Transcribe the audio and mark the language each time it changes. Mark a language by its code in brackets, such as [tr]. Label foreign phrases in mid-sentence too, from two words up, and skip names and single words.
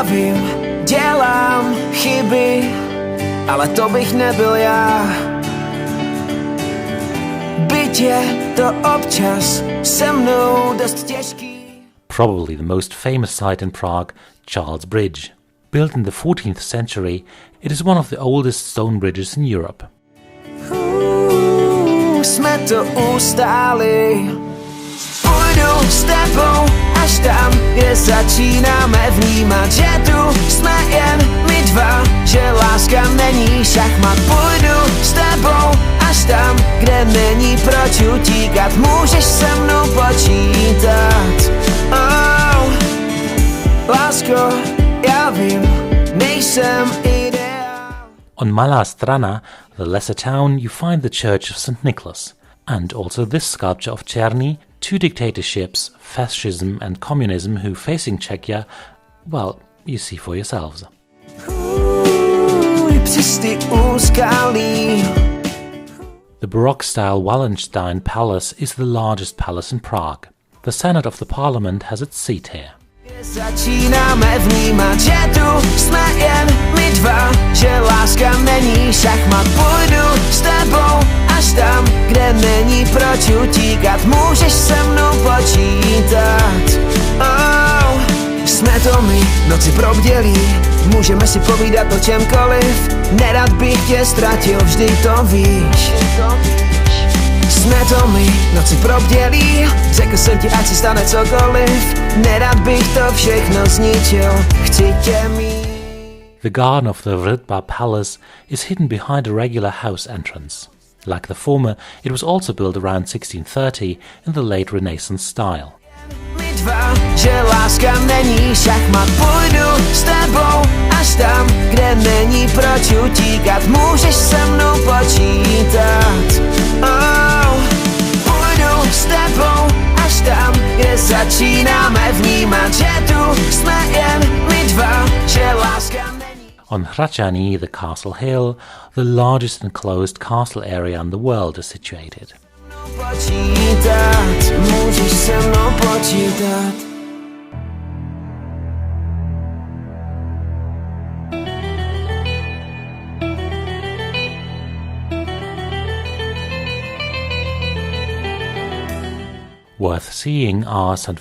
[cs] vím, dělám chyby, ale to bych nebyl já. Byť je to občas se mnou dost těžký. [en] Probably the most famous sight in Prague, Charles Bridge. Built in the 14th century, it is one of the oldest stone bridges in Europe. [cs] Jsme to ustáli. Půjdu s tebou až tam, kde začínáme vnímat, že tu jsme jen my dva, že láska není šachmat. Půjdu s tebou až tam, kde není proč utíkat, můžeš se mnou počítat. Oh, lásko, já vím, nejsem ideál. [en] On Malá Strana, the lesser town, you find the church of St. Nicholas, and also this sculpture of Czerny, two dictatorships, fascism and communism, who facing Czechia, well, you see for yourselves. [cs] Přisty úskalí, [en] The Baroque-style Wallenstein Palace is the largest palace in Prague. The Senate of the Parliament has its seat here. [cs] Začínáme vnímat, že tu jsme jen my dva, že láska není šachmat. Půjdu s tebou až tam, kde není proč utíkat. Můžeš se mnou počítat. Oh, jsme to my, noci probdělí, můžeme si povídat o čemkoliv. Nerad bych tě ztratil, vždy to víš. Jsme to my, noci probdělí, řekl jsem ti, ať se stane cokoliv. Nerad bych to všechno zničil, chci tě mít. [en] The garden of the Vrtba Palace is hidden behind a regular house entrance. Like the former, it was also built around 1630 in the late Renaissance style. [cs] My dva, že láska není šachmat. Půjdu s tebou až tam, kde není proč utíkat. Můžeš se mnou počítat. Oh, půjdu s tebou až tam, kde začínáme vnímat, že tu jsme jen my dva, že láska není. [en] On Hrachani, the castle hill, the largest enclosed castle area in the world, is situated. [cs] Počítat, můžeš se mnou počítat. [en] Worth seeing are St.